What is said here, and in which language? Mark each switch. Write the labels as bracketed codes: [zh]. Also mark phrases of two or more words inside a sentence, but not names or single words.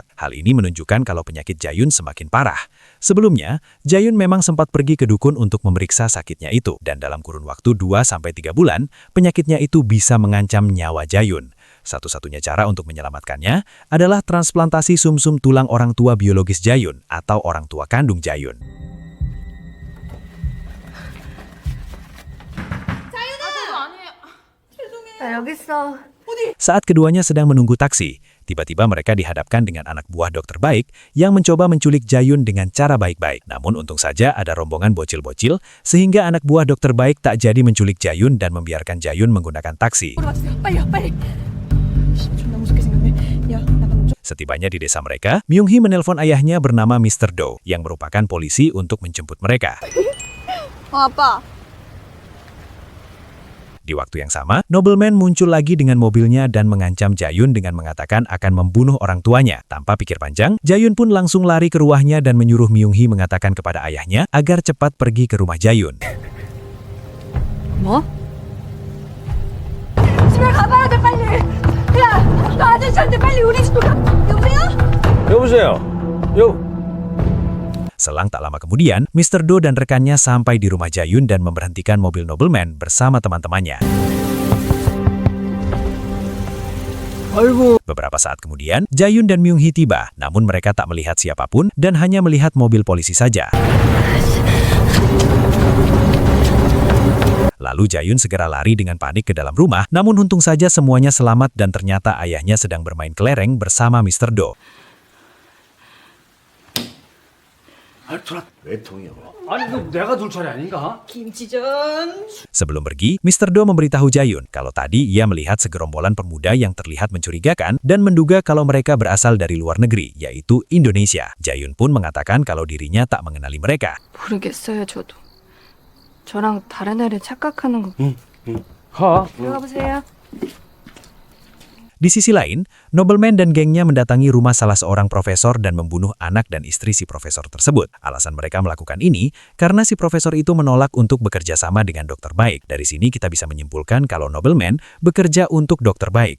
[id] Hal ini menunjukkan kalau penyakit Jae-yun semakin parah. Sebelumnya, Jae-yun memang sempat pergi ke dukun untuk memeriksa sakitnya itu, dan dalam kurun waktu 2-3 bulan, penyakitnya itu bisa mengancam nyawa Jae-yun. Satu-satunya cara untuk menyelamatkannya adalah transplantasi sumsum tulang orang tua biologis Jae-yun atau orang tua kandung Jae-yun. [ko] 나 여기 있어. [id] Saat keduanya sedang menunggu taksi, tiba-tiba mereka dihadapkan dengan anak buah Dokter Baik yang mencoba menculik Jae-yun dengan cara baik-baik. Namun untung saja ada rombongan bocil-bocil sehingga anak buah Dokter Baik tak jadi menculik Jae-yun dan membiarkan Jae-yun menggunakan taksi. [ko] 빨리요, 빨리. 존나 무섭게 생겼네. 야, 나 방금 좀. [id] Setibanya di desa mereka, Myung-hee menelpon ayahnya bernama Mr. Do yang merupakan polisi untuk menjemput mereka. [ko] 아빠. [id] Di waktu yang sama, Nobleman muncul lagi dengan mobilnya dan mengancam Jae-yun dengan mengatakan akan membunuh orang tuanya. Tanpa pikir panjang, Jae-yun pun langsung lari ke rumahnya dan menyuruh Myung-hee mengatakan kepada ayahnya agar cepat pergi ke rumah Jae-yun. [ko] 뭐? 집에 가봐야 돼, 빨리. 야, 너 아저씨한테 빨리 우리 집으로 가. 여보세요? 여보세요. [id] Selang tak lama kemudian, Mr. Do dan rekannya sampai di rumah Jae-yun dan memberhentikan mobil Nobleman bersama teman-temannya. Beberapa saat kemudian, Jae-yun dan Myung-hee tiba, namun mereka tak melihat siapapun dan hanya melihat mobil polisi saja. Lalu Jae-yun segera lari dengan panik ke dalam rumah, namun untung saja semuanya selamat dan ternyata ayahnya sedang bermain kelereng bersama Mr. Do. [ko] 왜 통이요? 아니 그 내가 둘 차례 아닌가? 김치전. [id] Sebelum pergi, Mr. Do memberitahu Jae-yun kalau tadi ia melihat segerombolan pemuda yang terlihat mencurigakan dan menduga kalau mereka berasal dari luar negeri, yaitu Indonesia. Jae-yun pun mengatakan kalau dirinya tak mengenali mereka. [ko] 모르겠어요, 저도. 저랑 다른 애를 착각하는 거. 가. 들어가 보세요. [id] Di sisi lain, Nobleman dan gengnya mendatangi rumah salah seorang profesor dan membunuh anak dan istri si profesor tersebut. Alasan mereka melakukan ini karena si profesor itu menolak untuk bekerja sama dengan Dokter Baik. Dari sini kita bisa menyimpulkan kalau Nobleman bekerja untuk Dokter Baik.